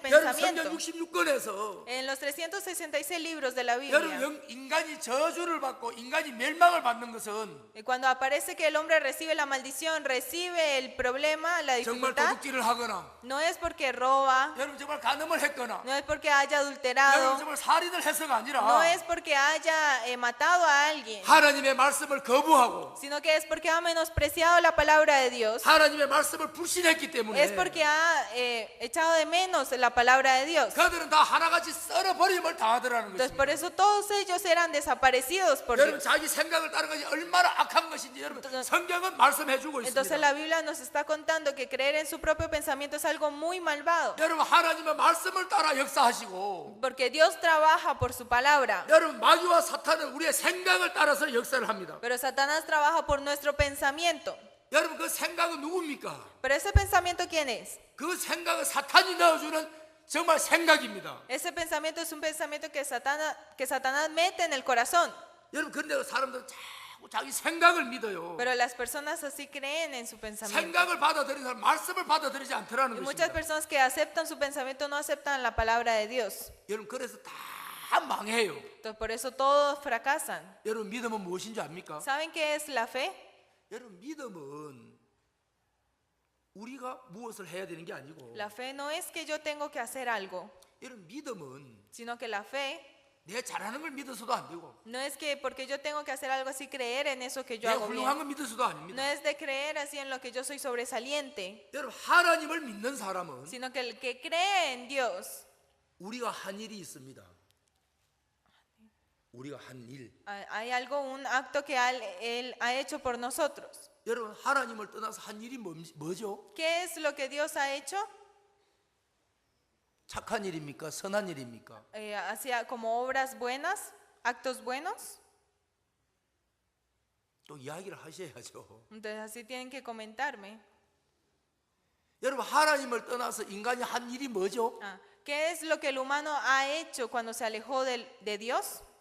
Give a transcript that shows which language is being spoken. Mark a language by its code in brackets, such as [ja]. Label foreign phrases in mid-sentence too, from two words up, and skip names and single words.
[ko] 여러분 [es] pensamiento. [ko] 성경 66권에서 [es] En los 366 libros de la [ko] 여러분 [es] Biblia, [ko] 인간이 저주를 받고 인간이 멸망을 받는 것은 [es] y cuando aparece que el hombre recibe la maldición, recibe el problema, la [ko] 정말 [es] dificultad, [ko] 도둑질을 하거나 [es] no es porque roba, [ko] 여러분 정말 간음을 했거나 [es] no es porque haya [ko] 여러분 [es] adulterado, [ko] 정말 살인을 해서가 아니라 [es] no es porque haya matado a alguien, [ko] 하나님의 말씀을 거부하고 [es] sino que es porque ha menospreciado la palabra de Dios, [ko] 하나님의 말씀을 불신했기 때문에 [es] es porque ha echado de menos la palabra de Dios. [ko] 그들은 다 하나같이 썰어버림을 당하더라는 [es] Entonces [ko] 것입니다. [es] por eso todos ellos eran desaparecidos por [ko] 여러분 [es] Dios. [ko] 자기 생각을 따른 것이 얼마나 악한 것인지 여러분 성경은 말씀해주고 [es] Entonces [ko] 있습니다. [es] la Biblia nos está contando que creer en su propio pensamiento es algo muy malvado. [ko] 여러분 하나님의 말씀을 따라 역사하시고 [es] Porque Dios trabaja por su palabra, [ko] 여러분 마귀와 사탄은 우리의 생각을 따라서 역사를 합니다. [es] pero Satanás trabaja por nuestro pensamiento. [ko] 여러분 그 생각은 누굽니까? [es] Pero ese pensamiento, ¿quién es? [ko] 그 생각은 사탄이 넣어주는 정말 생각입니다. [es] Ese pensamiento es un pensamiento que Satanás mete en el corazón. [ko] 여러분 그런데 사람들은 자꾸 자기 생각을 믿어요. [es] Pero las personas así creen en su pensamiento. [ko] 생각을 받아들이는 사람 말씀을 받아들이지 않더라는 [es] Y muchas [ko] 것입니다. [es] personas que aceptan su pensamiento no aceptan la palabra de Dios. [ko] 여러분 그래서 다 망해요. [es] Entonces por eso todos fracasan. [ko] 여러분 믿음은 무엇인 줄 압니까? [es] ¿Saben qué es la fe? [ko] 여러분 믿음은 우리가 무엇을 해야 되는 게 아니고 [es] La fe no es que yo tengo que hacer algo, [ko] 여러분 믿음은 [es] sino que la fe [ko] 내 잘하는 걸 믿어서도 안 되고 [es] no es que porque yo tengo que hacer algo así creer en eso que yo [ko] 내 [es] hago [ko] 훌륭한 [es] bien. [ko] 걸 믿어서도 [es] No [ko] 아닙니다. [es] es de creer así en lo que yo soy sobresaliente, [ko] 여러분 하나님을 믿는 사람은 [es] sino que el que cree en Dios, [ko] 우리가 한 일이 있습니다. 우리가 한 일. [es] hay algo, un acto que Él ha hecho por nosotros. [ko] 여러분 하나님을 떠나서 한 일이 뭐죠? [es] ¿Qué es lo que Dios ha hecho? [ko] 착한 일입니까? 선한 일입니까? [es] Hacia como obras buenas, actos buenos. [ko] 또 이야기를 하셔야죠. [es] Entonces así tienen que comentarme. [ko] 여러분, 하나님을 떠나서 인간이 한 일이 뭐죠? [es] ¿Qué es lo que el humano ha hecho cuando se alejó de Dios?